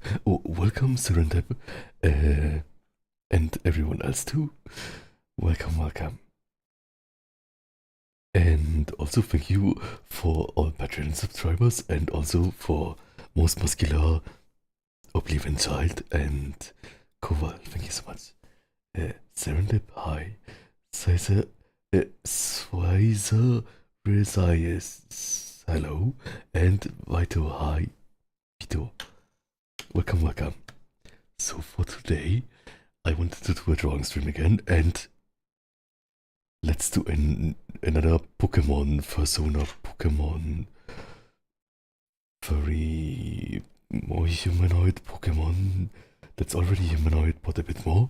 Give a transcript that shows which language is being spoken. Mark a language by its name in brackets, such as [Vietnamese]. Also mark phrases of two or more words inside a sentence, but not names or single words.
[English] Oh, welcome, Serendip. And everyone else too. Welcome. And also thank you for all Patreon subscribers and also for Most Muscular, Oblivion Child, and Koval. Thank you so much. Serendip, hi. Sizer, Swizer, Resayas, hello. And Vito, hi. Vito, welcome. So for today, I wanted to do a drawing stream again, and let's do another Pokemon Persona Pokemon. Very more humanoid Pokemon that's already humanoid, but a bit more.